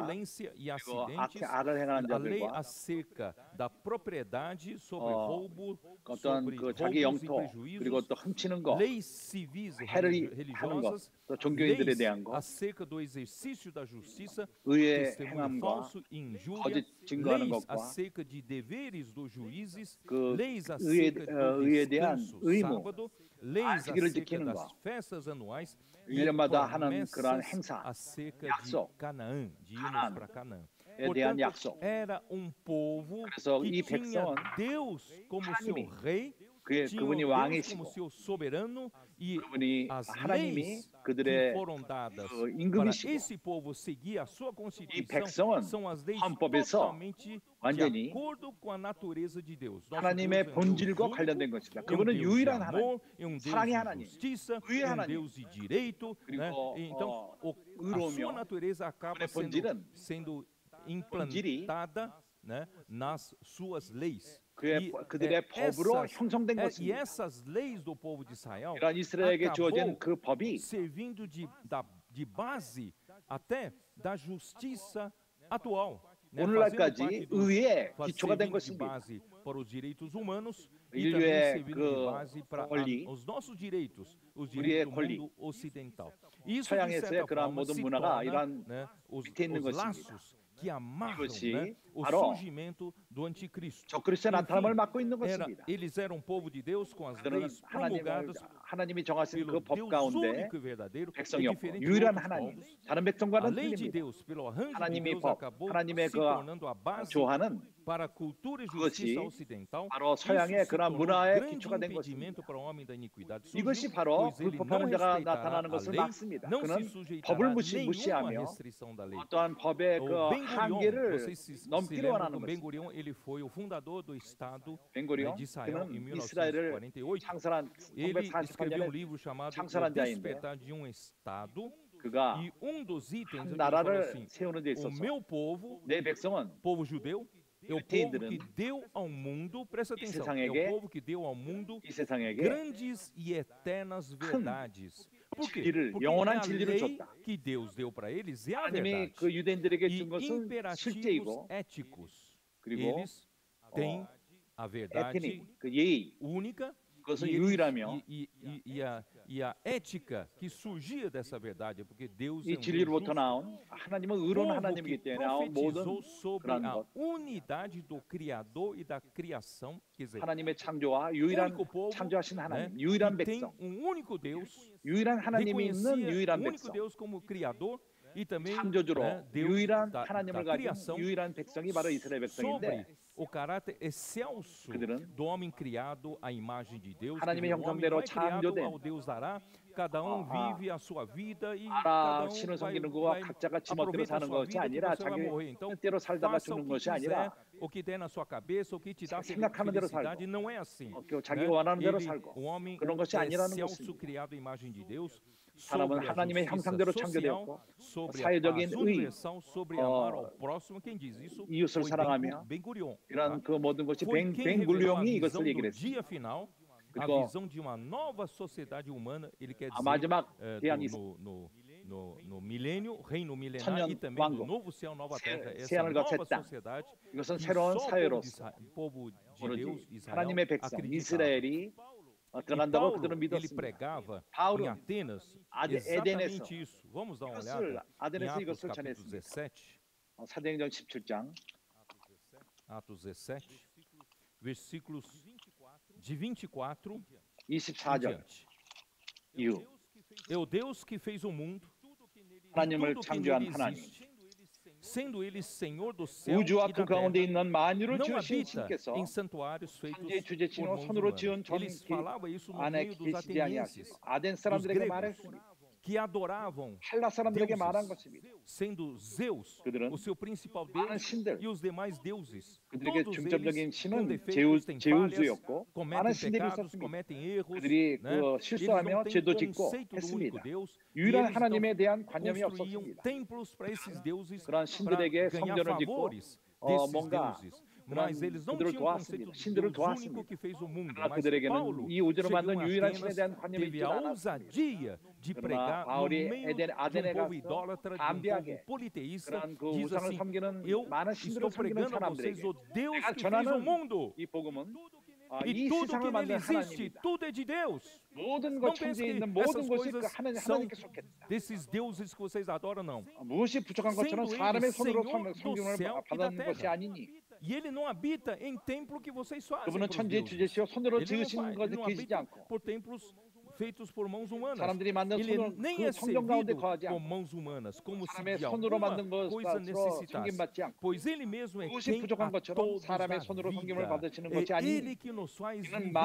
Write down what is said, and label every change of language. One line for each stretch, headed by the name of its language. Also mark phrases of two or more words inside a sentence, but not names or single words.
Portuguese: violência e
Korean: 그리고
Portuguese: acidentes,
Korean: 악을 행하는
Portuguese: a lei
Korean: 자들과
Portuguese: acerca da propriedade sobre roubo,
Korean: 어떤
Portuguese: sobre
Korean: 그 자기
Portuguese: roubos e
Korean: 영토 그리고
Portuguese: prejuízos,
Korean: 또 훔치는 거,
Portuguese: leis civis e
Korean: 해를 하는 것,
Portuguese: religiosas,
Korean: 또 종교인들에
Portuguese: leis
Korean: 대한 거,
Portuguese: acerca do exercício da justiça,
Korean: 의의
Portuguese: testemunho
Korean: 행함과
Portuguese: falso e injúria,
Korean: 거짓 증거하는
Portuguese: leis
Korean: 것과
Portuguese: acerca de deveres dos juízes,
Korean: 그
Portuguese: leis acerca do
Korean: 의에 대한
Portuguese: descanso
Korean: 의무,
Portuguese: sábado, leis
Korean: 안식일을
Portuguese: acerca
Korean: 지키는
Portuguese: das
Korean: 거,
Portuguese: festas anuais e
Korean: 1년마다 하는 그러한
Portuguese: promessas
Korean: 행사,
Portuguese: acerca
Korean: 약속,
Portuguese: de Canaã, de irmos
Korean: 가나안,
Portuguese: para Canaã.
Korean: 에 대한
Portuguese: Portanto,
Korean: 약속.
Portuguese: era povo
Korean: 그래서
Portuguese: que
Korean: 이
Portuguese: tinha
Korean: 백성은
Portuguese: Deus como seu
Korean: 하나님이
Portuguese: rei, tinha
Korean: 그분이
Portuguese: Deus como
Korean: 왕이시고
Portuguese: seu soberano e
Korean: 그분이
Portuguese: as
Korean: 하나님이
Portuguese: leis que
Korean: 그들의
Portuguese: foram dadas
Korean: 그
Portuguese: para
Korean: 임금이시고
Portuguese: esse povo seguir a sua
Korean: 이
Portuguese: constituição
Korean: 백성은
Portuguese: são as leis
Korean: 헌법에서
Portuguese: totalmente de
Korean: 완전히
Portuguese: acordo com a natureza de Deus. Nosso
Korean: 하나님의
Portuguese: Deus é um Deus
Korean: 본질과
Portuguese: único,
Korean: 관련된 것입니다.
Portuguese: é um
Korean: 그분은
Portuguese: Deus de
Korean: 유일한 하나님,
Portuguese: amor, é um Deus
Korean: 사랑의
Portuguese: de
Korean: 하나님,
Portuguese: justiça,
Korean: 의의
Portuguese: é um
Korean: 하나님.
Portuguese: Deus de direito, né?
Korean: 그리고
Portuguese: Então, a
Korean: 의로우며
Portuguese: sua natureza acaba
Korean: 그분의 본질은
Portuguese: sendo
Korean: 본질이
Portuguese: implantada, né, nas suas leis.
Korean: 그들의 법으로 형성된
Portuguese: E
Korean: 것입니다.
Portuguese: essas leis do povo de Israel
Korean: 이런 이스라엘에게 주어진
Portuguese: acabou
Korean: 그 법이
Portuguese: servindo de base até da justiça atual. Né,
Korean: 오늘날까지 의의 기초가 된
Portuguese: servindo de
Korean: 것입니다.
Portuguese: base para os direitos humanos e
Korean: 인류의
Portuguese: também servindo de
Korean: 그
Portuguese: base para
Korean: 권리,
Portuguese: os nossos direitos, os
Korean: 우리의
Portuguese: direitos do
Korean: 권리,
Portuguese: mundo ocidental. Isso, de
Korean: 서양에서의
Portuguese: certa
Korean: 그러한
Portuguese: forma,
Korean: 모든
Portuguese: se
Korean: 문화가
Portuguese: torna,
Korean: 이러한
Portuguese: né, os
Korean: 밑에 있는 것입니다.
Portuguese: laços que amarram,
Korean: 이것이
Portuguese: né, o
Korean: 바로
Portuguese: surgimento do anticristo.
Korean: 적그리스도의 나타남을 막고 있는 것입니다.
Portuguese: Eles eram povo de Deus com as
Korean: 그들은
Portuguese: leis promulgadas
Korean: 하나님이 정하신
Portuguese: pelo
Korean: 그 법
Portuguese: Deus
Korean: 가운데
Portuguese: único e verdadeiro, e
Korean: 백성이었고
Portuguese: diferente de
Korean: 유일한
Portuguese: outros
Korean: 하나님,
Portuguese: povos.
Korean: 다른
Portuguese: A
Korean: 백성과는
Portuguese: lei de
Korean: 틀립니다.
Portuguese: Deus, pelo arranjo de
Korean: 하나님의
Portuguese: Deus,
Korean: 법,
Portuguese: acabou
Korean: 하나님의
Portuguese: se
Korean: 그
Portuguese: tornando a base
Korean: 조화는
Portuguese: para a cultura e
Korean: 그것이
Portuguese: justiça ocidental.
Korean: 바로
Portuguese: Isso
Korean: 서양의
Portuguese: se
Korean: 그러한
Portuguese: tornou
Korean: 문화의
Portuguese: grande
Korean: 기초가 된
Portuguese: impedimento
Korean: 것입니다.
Portuguese: para o homem da iniquidade.
Korean: 이것이
Portuguese: Surgiu,
Korean: 바로
Portuguese: pois ele não
Korean: 불법하는 자가
Portuguese: respeitará
Korean: 나타나는
Portuguese: a
Korean: 것을
Portuguese: lei,
Korean: 막습니다.
Portuguese: não se
Korean: 그는
Portuguese: sujeitará
Korean: 법을
Portuguese: nenhuma
Korean: 무시하며
Portuguese: restrição da lei.
Korean: 어떠한 법의
Portuguese: O
Korean: 그
Portuguese: Ben Gurion,
Korean: 한계를
Portuguese: vocês se
Korean: 넘기려
Portuguese: lembram
Korean: 하는
Portuguese: do Ben
Korean: 것입니다.
Portuguese: Gurion, ele foi o fundador do Estado
Korean: 벤고리온
Portuguese: de Israel em
Korean: 그는 이스라엘을
Portuguese: 1948.
Korean: 창설한
Portuguese: Ele escreveu
Korean: 1948년에
Portuguese: livro chamado O
Korean: 창설한 자인데
Portuguese: Despertar de um Estado,
Korean: 그가
Portuguese: e dos itens
Korean: 한
Portuguese: ele falou
Korean: 나라를
Portuguese: assim:
Korean: 세우는 데
Portuguese: o
Korean: 있어서
Portuguese: meu povo,
Korean: 내 백성은
Portuguese: povo judeu, é o povo
Korean: 유대인들은
Portuguese: que deu ao mundo, presta
Korean: 이
Portuguese: atenção, é
Korean: 세상에게
Portuguese: o povo que deu ao mundo
Korean: 이 세상에게
Portuguese: grandes e eternas verdades. Por quê?
Korean: 진리를,
Portuguese: Porque
Korean: 영원한
Portuguese: a
Korean: 진리를
Portuguese: lei
Korean: 줬다.
Portuguese: que Deus deu para eles é a
Korean: 하나님이
Portuguese: verdade.
Korean: 그 유대인들에게
Portuguese: E
Korean: 준 것은
Portuguese: imperativos
Korean: 실제이고
Portuguese: éticos.
Korean: 그리고
Portuguese: Eles têm a verdade
Korean: 에티닉, 그 예의,
Portuguese: única
Korean: 그것은
Portuguese: e, eles,
Korean: 유일하며
Portuguese: e a ética que surgia dessa verdade, porque Deus é
Korean: 이
Portuguese: um Deus
Korean: 진리로부터
Portuguese: justo.
Korean: 나온 하나님은 의로운
Portuguese: Povo que
Korean: 하나님이기 때문에 나온 모든
Portuguese: profetizou sobre
Korean: 그런
Portuguese: a
Korean: 것,
Portuguese: unidade do Criador e da criação, quer dizer,
Korean: 하나님의 창조와 유일한
Portuguese: único povo,
Korean: 창조하신
Portuguese: né,
Korean: 하나님, 유일한
Portuguese: que tem
Korean: 백성,
Portuguese: único Deus,
Korean: 유일한 하나님이 있는
Portuguese: reconhecia
Korean: 유일한
Portuguese: o único
Korean: 백성,
Portuguese: Deus como Criador e também
Korean: 창조주로
Portuguese: Deus
Korean: 유일한
Portuguese: da
Korean: 하나님을 가진
Portuguese: criação
Korean: 유일한 백성이 바로 이스라엘
Portuguese: sobre
Korean: 백성인데
Portuguese: o caráter excelso
Korean: 그들은
Portuguese: do homem criado à imagem de Deus.
Korean: 하나님의
Portuguese: Quer dizer, o homem
Korean: 형상대로
Portuguese: não é criado
Korean: 창조된
Portuguese: ao Deus dará, cada vive a sua vida e
Korean: 알아
Portuguese: cada
Korean: 신을
Portuguese: vai,
Korean: 섬기는 거와
Portuguese: vai
Korean: 각자가 지멋대로
Portuguese: aproveita a
Korean: 사는
Portuguese: sua
Korean: 것이
Portuguese: vida que
Korean: 아니라
Portuguese: você vai
Korean: 자기
Portuguese: morrer. Então,
Korean: 뜻대로 살다가
Portuguese: faça o
Korean: 죽는
Portuguese: que
Korean: 것이
Portuguese: quiser,
Korean: 아니라
Portuguese: o que der na sua cabeça, o que te dá
Korean: 생각하는 대로
Portuguese: felicidade,
Korean: 살고,
Portuguese: não é assim.
Korean: 자기가 원하는 대로
Portuguese: Ele,
Korean: 살고
Portuguese: o homem
Korean: 그런 것이 아니라는
Portuguese: excelso
Korean: 것입니다.
Portuguese: criado à imagem de Deus,
Korean: 사람은
Portuguese: sobre a
Korean: 하나님의
Portuguese: justiça
Korean: 형상대로
Portuguese: social,
Korean: 창조되었고
Portuguese: sobre a
Korean: 사회적인
Portuguese: paz
Korean: 의,
Portuguese: universal, sobre amar ao próximo. Quem diz isso?
Korean: 이웃을
Portuguese: Foi
Korean: 사랑하며
Portuguese: Ben Gurion.
Korean: 이런 그 모든 것이
Portuguese: Foi quem revelou a
Korean: 뱅굴룡이
Portuguese: visão
Korean: 이것을
Portuguese: do
Korean: 얘기를
Portuguese: dia
Korean: 했습니다.
Portuguese: final, a
Korean: 그리고
Portuguese: visão de uma nova sociedade humana. Ele quer dizer
Korean: 마지막 대한
Portuguese: no milênio, reino milenar
Korean: 천년
Portuguese: e também no
Korean: 왕국,
Portuguese: novo céu, nova terra, essa
Korean: 새하늘과
Portuguese: nova
Korean: 새 땅.
Portuguese: sociedade
Korean: 이것은
Portuguese: que
Korean: 새로운
Portuguese: só
Korean: 사회로서
Portuguese: o povo de
Korean: 오로지
Portuguese: Deus, Israel,
Korean: 하나님의 백성
Portuguese: acreditava.
Korean: 이스라엘이
Portuguese: E
Korean: 들어간다고
Portuguese: Paulo,
Korean: 그들은
Portuguese: ele
Korean: 믿었습니다.
Portuguese: pregava em
Korean: 바울은
Portuguese: Atenas
Korean: 에덴에서
Portuguese: exatamente isso. Vamos dar uma
Korean: 이것을
Portuguese: olhada em
Korean: 아덴에서
Portuguese: Atos
Korean: 이것을
Portuguese: capítulo
Korean: 전했습니다.
Portuguese: 17.
Korean: 사도행전 17장
Portuguese: Atos 17, versículos de 24 em
Korean: 24절
Portuguese: diante.
Korean: 이후
Portuguese: É o Deus que fez o mundo e
Korean: 하나님을
Portuguese: tudo que
Korean: 창조한
Portuguese: nele
Korean: 하나님,
Portuguese: existe, sendo ele Senhor do céu
Korean: 우주와
Portuguese: e
Korean: 그
Portuguese: da terra.
Korean: 가운데 있는 만유를
Portuguese: Não
Korean: 지으신
Portuguese: habita
Korean: 신께서
Portuguese: em santuários feitos
Korean: 천지의
Portuguese: por
Korean: 주제치로
Portuguese: mãos
Korean: 손으로
Portuguese: humanas.
Korean: 지은 전
Portuguese: Eles falavam isso no
Korean: 안에
Portuguese: meio dos
Korean: 계시지 아니하시고
Portuguese: atenienses,
Korean: 아덴
Portuguese: dos
Korean: 사람들에게
Portuguese: gregos,
Korean: 말했습니다.
Portuguese: que adoravam
Korean: 헬라 사람들에게 말한
Portuguese: deuses,
Korean: 것입니다.
Portuguese: sendo Zeus
Korean: 그들은
Portuguese: o seu principal
Korean: 많은
Portuguese: Deus
Korean: 신들,
Portuguese: e os demais deuses.
Korean: 그들에게
Portuguese: Todos
Korean: 중점적인
Portuguese: eles com
Korean: 신은
Portuguese: defeitos, têm falhas,
Korean: 제우스였고 많은
Portuguese: cometem
Korean: 신들이
Portuguese: pecados,
Korean: 있었습니다.
Portuguese: cometem erros,
Korean: 그들이
Portuguese: né?
Korean: 그
Portuguese: Eles
Korean: 실수하며
Portuguese: não têm
Korean: 죄도 짓고
Portuguese: conceito do único
Korean: 했습니다.
Portuguese: Deus e
Korean: 유일한
Portuguese: eles
Korean: 하나님에
Portuguese: então
Korean: 대한 관념이
Portuguese: construíam
Korean: 없었습니다.
Portuguese: templos para esses deuses
Korean: 그런
Portuguese: para
Korean: 신들에게
Portuguese: ganhar
Korean: 성전을 짓고
Portuguese: favores desses
Korean: 뭔가
Portuguese: deuses. Mas eles não
Korean: 그들을
Portuguese: tinham o conceito
Korean: 도왔습니다.
Portuguese: do
Korean: 신들을
Portuguese: Deus único
Korean: 도왔습니다.
Portuguese: que fez o mundo.
Korean: 그러나
Portuguese: Mas
Korean: 그들에게는
Portuguese: Paulo
Korean: 이 우주를
Portuguese: chegou
Korean: 만든
Portuguese: em
Korean: 유일한 신에
Portuguese: Atenas,
Korean: 대한 관념이
Portuguese: teve
Korean: 있지
Portuguese: a
Korean: 않았습니다.
Portuguese: ousadia de
Korean: 그러나
Portuguese: pregar no
Korean: 바울이
Portuguese: meio de
Korean: 아덴에
Portuguese: um povo
Korean: 가서
Portuguese: idólatra, de um povo
Korean: 담대하게
Portuguese: politeísta,
Korean: 그런 그
Portuguese: diz
Korean: 우상을
Portuguese: assim:
Korean: 섬기는
Portuguese: eu
Korean: 많은
Portuguese: estou
Korean: 신들을 섬기는
Portuguese: pregando a vocês
Korean: 사람들에게
Portuguese: o Deus
Korean: 내가
Portuguese: que fez o
Korean: 전하는
Portuguese: mundo.
Korean: 이 복음은
Portuguese: E
Korean: 이
Portuguese: tudo
Korean: 세상을
Portuguese: que nele
Korean: 만든
Portuguese: existe,
Korean: 하나님이다.
Portuguese: tudo é de Deus.
Korean: 모든
Portuguese: Não
Korean: 것
Portuguese: pense
Korean: 천지에
Portuguese: que
Korean: 있는 모든
Portuguese: essas
Korean: 것이 그
Portuguese: coisas são
Korean: 하나님께 속했다.
Portuguese: desses deuses que vocês adoram, não.
Korean: 무엇이 부족한 것처럼
Portuguese: Sendo
Korean: 사람의
Portuguese: ele
Korean: 손으로
Portuguese: Senhor do
Korean: 성경을
Portuguese: céu e da
Korean: 받았는 것이
Portuguese: terra.
Korean: 아니니
Portuguese: E ele não habita em templo que vocês fazem
Korean: 그분은
Portuguese: pros
Korean: 천지의
Portuguese: deuses.
Korean: 주제시요 손으로
Portuguese: Ele não,
Korean: 지으신
Portuguese: ele
Korean: 것에
Portuguese: não
Korean: 계시지
Portuguese: habita
Korean: 않고
Portuguese: por templos feitos por mãos humanas.
Korean: 사람들이 만든
Portuguese: Ele
Korean: 손으로
Portuguese: nem
Korean: 그
Portuguese: é
Korean: 성경 가운데
Portuguese: servido
Korean: 거하지
Portuguese: com
Korean: 않고
Portuguese: mãos humanas, como se
Korean: 사람의
Portuguese: de
Korean: 손으로
Portuguese: alguma
Korean: 만든
Portuguese: coisa
Korean: 것으로
Portuguese: necessitasse.
Korean: 섬김받지 않고
Portuguese: Pois ele mesmo é
Korean: 무엇이
Portuguese: quem
Korean: 부족한
Portuguese: a
Korean: 것처럼
Portuguese: todos dá
Korean: 사람의 손으로 성김을
Portuguese: vida.
Korean: 받으시는
Portuguese: É
Korean: 것이 아니니
Portuguese: ele que nos faz
Korean: 이는
Portuguese: viver,